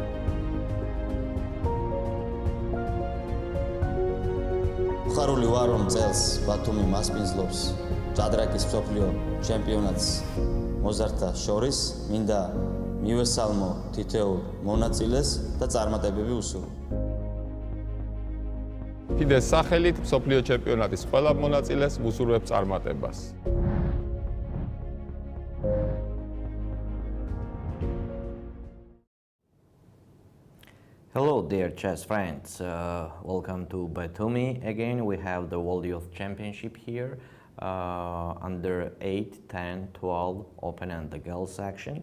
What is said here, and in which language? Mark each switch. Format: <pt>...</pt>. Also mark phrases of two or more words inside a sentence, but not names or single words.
<ka>ხარული ვარ რომ წელს ბათუმი მასპინძლობს ჭადრაკის მსოფლიო ჩემპიონატს მოზარდთა შორის მინდა მივესალმო თითოეულ მონაწილეს და წარმატებები უსურვო. ფიდეს სახელით მსოფლიო ჩემპიონატის ყველა მონაწილეს ვუსურვებ წარმატებას.</ka> <en>Hello dear chess friends, welcome to Batumi. Again we have the World Youth Championship here under 8, 10, 12 Open and the Girls section.</en>